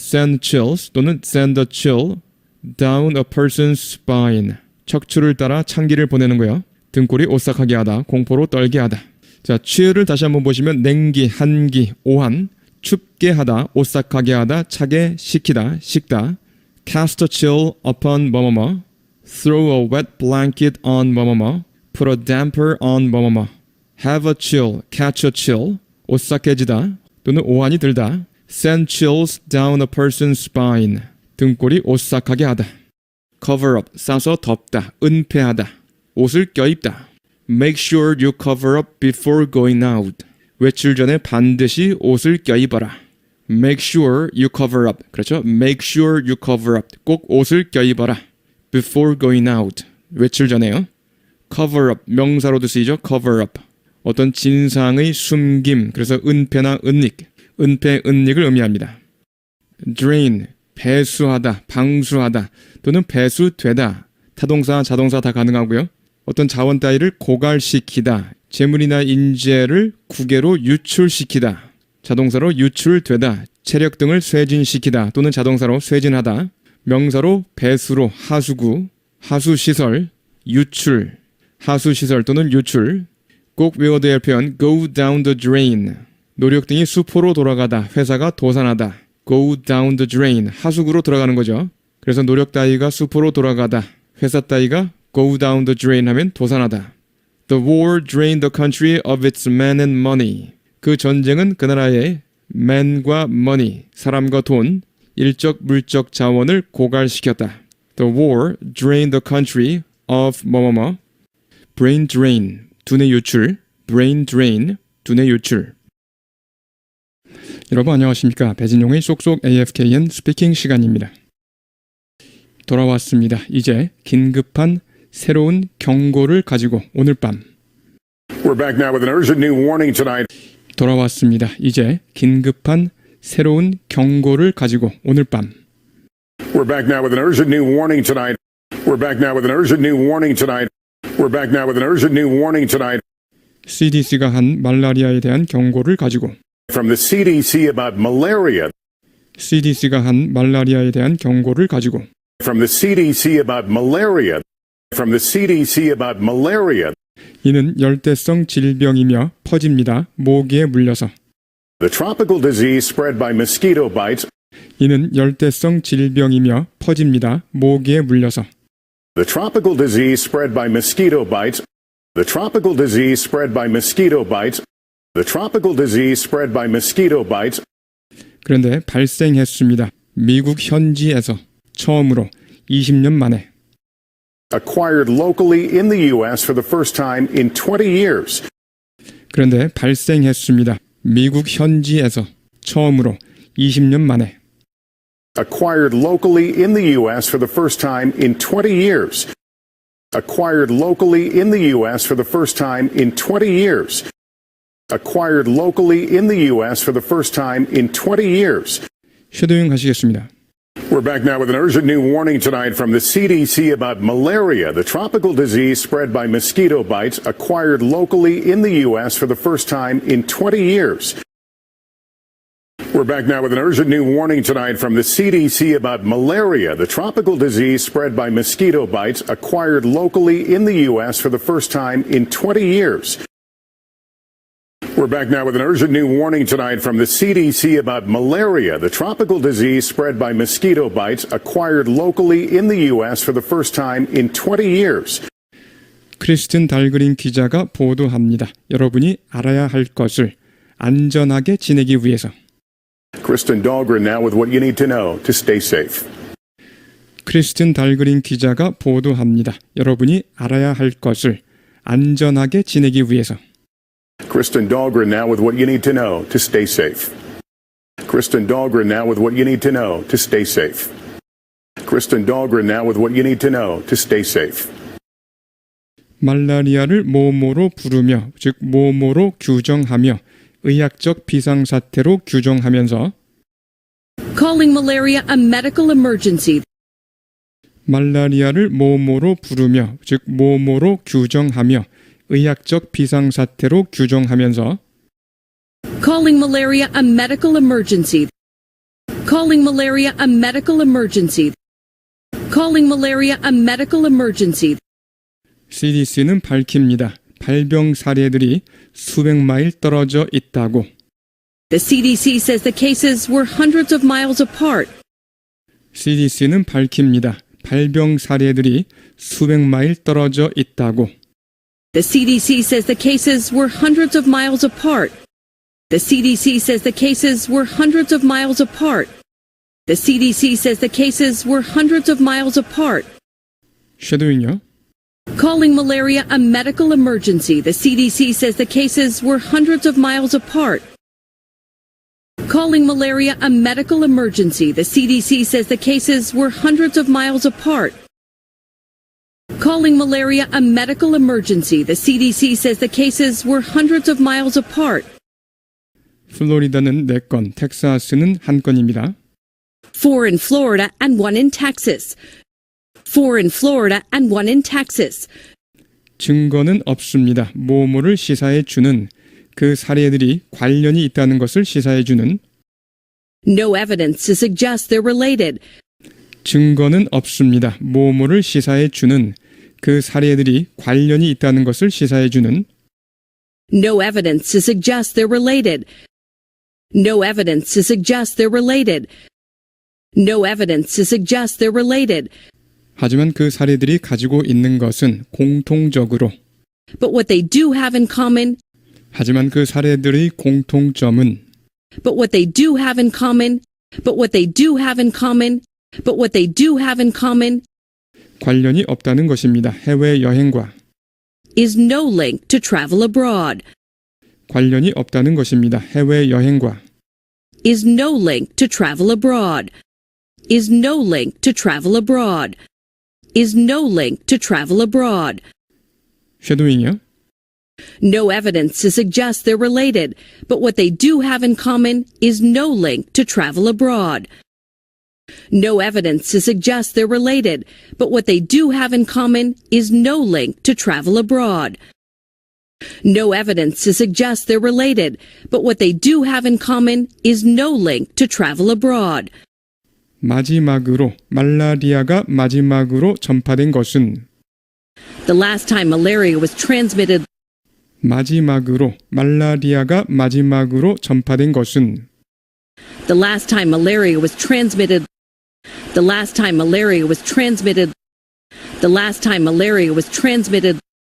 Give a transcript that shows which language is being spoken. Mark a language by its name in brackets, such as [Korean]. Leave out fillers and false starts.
[English] send chills [Korean] 또는 [English] send a chill down a person's spine. [Korean] 척추를 따라 찬기를 보내는 거요. 등골이 오싹하게 하다, 공포로 떨게 하다. 자, chill을 다시 한번 보시면 냉기, 한기, 오한. 춥게 하다, 오싹하게 하다, 차게 식히다, 식다. [English] Cast a chill upon 뭐뭐뭐. Throw a wet blanket on 뭐뭐뭐. Put a damper on 뭐뭐뭐. Have a chill, catch a chill. [Korean] 오싹해지다 또는 오한이 들다. [English] Send chills down a person's spine. [Korean] 등골이 오싹하게 하다. [English] Cover up, [Korean] 싸서 덮다, 은폐하다. 옷을 껴입다. [English] Make sure you cover up before going out. [Korean] 외출 전에 반드시 옷을 껴입어라. [English] Make sure you cover up. [Korean] 그렇죠? [English] Make sure you cover up. [Korean] 꼭 옷을 껴입어라. [English] Before going out. [Korean] 외출 전에요. [English] Cover up. [Korean] 명사로도 쓰이죠. Cover up. 어떤 진상의 숨김. 그래서 은폐나 은닉. 은폐, 은닉을 의미합니다. drain, 배수하다, 방수하다 또는 배수되다. 타동사, 자동사 다 가능하고요. 어떤 자원 따위를 고갈시키다, 재물이나 인재를 국외로 유출시키다. 자동사로 유출되다, 체력 등을 쇄진시키다 또는 자동사로 쇄진하다. 명사로 배수로 하수구, 하수시설, 유출, 하수시설 또는 유출. 꼭 외워둬야 할 표현 [English] go down the drain. [Korean] 노력 등이 수포로 돌아가다, 회사가 도산하다. [English] go down the drain, [Korean] 하수구로 들어가는 거죠. 그래서 노력 따위가 수포로 돌아가다, 회사 따위가 [English] go down the drain [Korean] 하면 도산하다. [English] The war drained the country of its men and money. [Korean] 그 전쟁은 그 나라의 man과 money, 사람과 돈, 일적 물적 자원을 고갈시켰다. [English] The war drained the country of [Korean] 뭐뭐뭐. brain drain, 두뇌 유출, brain drain, 두뇌 유출. 여러분 안녕하십니까. 배진용의 쏙쏙 AFKN 스피킹 시간입니다. 돌아왔습니다. 이제 긴급한 새로운 경고를 가지고 오늘 밤. [English] We're back now with an urgent new warning tonight. [Korean] 돌아왔습니다. 이제 긴급한 새로운 경고를 가지고 오늘 밤. [English] We're back now with an urgent new warning tonight. We're back now with an urgent new warning tonight. We're back now with an urgent new warning tonight. [Korean] CDC가 한 말라리아에 대한 경고를 가지고 [English] From the CDC about malaria. [Korean] CDC가 한 말라리아에 대한 경고를 가지고 [English] From the CDC about malaria. From the CDC about malaria. [Korean] 이는 열대성 질병이며 퍼집니다. 모기에 물려서. [English] The tropical disease spread by mosquito bites. [Korean] 이는 열대성 질병이며 퍼집니다. 모기에 물려서. [English] The tropical disease spread by mosquito bites. The tropical disease spread by mosquito bites. The tropical disease spread by mosquito bites. [Korean] 그런데 발생했습니다. 미국 현지에서 처음으로 20년 만에. [English] Acquired locally in the U.S. for the first time in 20 years. [Korean] 그런데 발생했습니다. 미국 현지에서 처음으로 20년 만에. [English] Acquired locally in the U.S. for the first time in 20 years. Acquired locally in the U.S. for the first time in 20 years. Acquired locally in the U.S. for the first time in 20 years. [Korean] 쉐도잉 하시겠습니다. [English] We're back now with an urgent new warning tonight from the CDC about malaria, the tropical disease spread by mosquito bites, acquired locally in the U.S. for the first time in 20 years. We're back now with an urgent new warning tonight from the CDC about malaria, the tropical disease spread by mosquito bites, acquired locally in the U.S. for the first time in 20 years. We're back now with an urgent new warning tonight from the CDC about malaria, the tropical disease spread by mosquito bites, acquired locally in the U.S. for the first time in 20 years. [Korean] 크리스틴 달그린 기자가 보도합니다. 여러분이 알아야 할 것을 안전하게 지내기 위해서. [English] Kristen Dahlgren now with what you need to know to stay safe. [Korean] 크리스틴 달그린 기자가 보도합니다. 여러분이 알아야 할 것을 안전하게 지내기 위해서. [English] Kristen Dahlgren now with what you need to know to stay safe. Kristen Dahlgren now with what you need to know to stay safe. Kristen Dahlgren now with what you need to know to stay safe. [Korean] 말라리아를 뭐뭐로 부르며, 즉 뭐뭐로 규정하며 의학적 비상사태로 규정하면서 [English] Calling malaria a medical emergency. 말라리아를 뭐뭐로 부르며, 즉 뭐뭐로 규정하며 의학적 비상사태로 규정하면서 Calling malaria a medical emergency. Calling malaria a medical emergency. Calling malaria a medical emergency. [Korean] CDC는 밝힙니다. 발병 사례들이 수백 마일 떨어져 있다고. [English] The CDC says the cases were hundreds of miles apart. [Korean] CDC는 밝힙니다. 발병 사례들이 수백 마일 떨어져 있다고. [English] The CDC says the cases were hundreds of miles apart. The CDC says the cases were hundreds of miles apart. The CDC says the cases were hundreds of miles apart. [Korean] 쉐도잉요. [English] Calling malaria a medical emergency. The CDC says the cases were hundreds of miles apart. Calling malaria a medical emergency. The CDC says the cases were hundreds of miles apart. Calling malaria a medical emergency. The CDC says the cases were hundreds of miles apart. [Korean] 플로리다는 4건, 텍사스는 1건입니다. [English] 4 in Florida and 1 in Texas. 4 in Florida and 1 in Texas. [Korean] 증거는 없습니다. 뭐뭐를 시사해 주는 그 사례들이 관련이 있다는 것을 시사해 주는 [English] No evidence to suggest they're related. [Korean] 증거는 없습니다. 뭐뭐를 시사해 주는 그 사례들이 관련이 있다는 것을 시사해 주는 [English] No evidence to suggest they're related. No evidence to suggest they're related. No evidence to suggest they're related. [Korean] 하지만 그 사례들이 가지고 있는 것은 공통적으로 [English] But what they do have in common, [Korean] 하지만 그 사례들의 공통점은 [English] but what they do have in common, but what they do have in common, but what they do have in common [Korean] 관련이 없다는 것입니다. 해외 여행과 [English] is no link to travel abroad. [Korean] 관련이 없다는 것입니다. 해외 여행과 [English] Is no link to travel abroad. Is no link to travel abroad. Is no link to travel abroad. [Korean] 쉐도잉이요. [English] No evidence to suggest they're related, but what they do have in common is no link to travel abroad. No evidence to suggest they're related, but what they do have in common is no link to travel abroad. No evidence to suggest they're related, but what they do have in common is no link to travel abroad. [Korean] 마지막으로 말라리아가 마지막으로 전파된 것은 [English] The last time malaria was transmitted, [Korean] 마지막으로 말라리아가 마지막으로 전파된 것은 [English] the last time malaria was transmitted, the last time malaria was transmitted, the last time malaria was transmitted